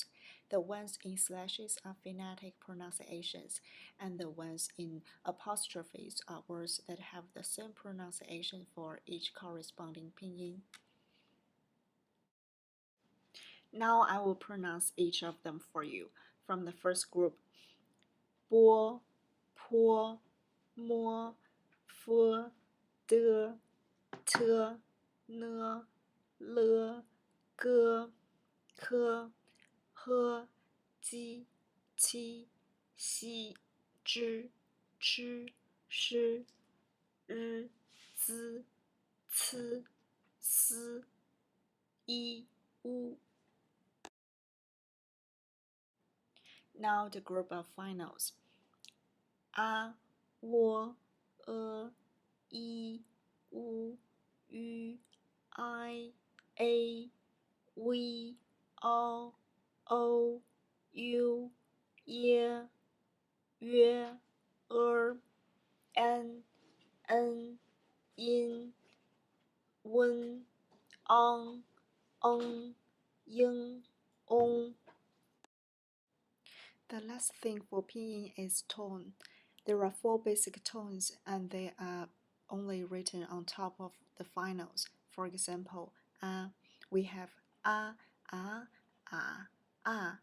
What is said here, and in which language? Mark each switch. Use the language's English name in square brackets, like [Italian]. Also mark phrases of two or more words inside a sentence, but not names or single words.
[English] The ones in slashes are phonetic pronunciations, and the ones in apostrophes are words that have the same pronunciation for each corresponding pinyin. Now I will pronounce each of them for you. From the first group, [Chinese] 波、坡、摸、佛、的、特、呢、了、个、科、呵、鸡、七、西、之、吃、诗、日、资、次、思、一、 [English] 乌。Now the group of finals. [Chinese] 啊、喔、一、乌、吁、I、A、V、O、O、U、耶、约、N、因、温、ong、ing、ong. [English] The last thing for pinyin is tone. There are 4 basic tones and they are only written on top of the finals. For example, we have a, a.